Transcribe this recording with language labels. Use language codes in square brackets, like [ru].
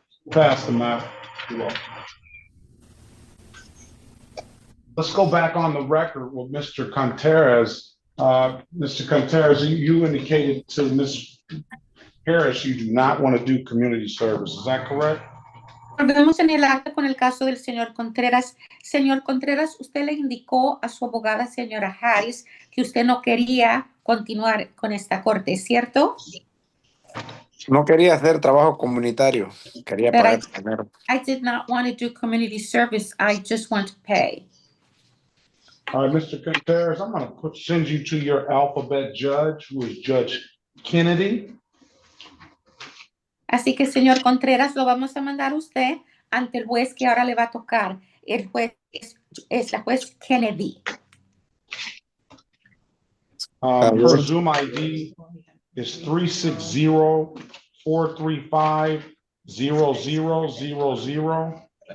[en] Pass the map. You're welcome. Let's go back on the record with Mr. Contreras. Mr. Contreras, you indicated to Ms. Harris you do not want to do community service. Is that correct? [es] Volvemos en el acta con el caso del señor Contreras. Señor Contreras, usted le indicó a su abogada, señora Harris, que usted no quería continuar con esta corte, ¿cierto? No quería hacer trabajo comunitario, quería [en] But [es] pagar primero. [en] I did not want to do community service. I just want to pay. All right, Mr. Contreras, I'm going to send you to your alphabet judge, who is Judge Kennedy. [es] Así que, señor Contreras, lo vamos a mandar a usted ante el juez que ahora le va a tocar. El juez es la juez Kennedy. [en] Her Zoom ID is 360-435-0000.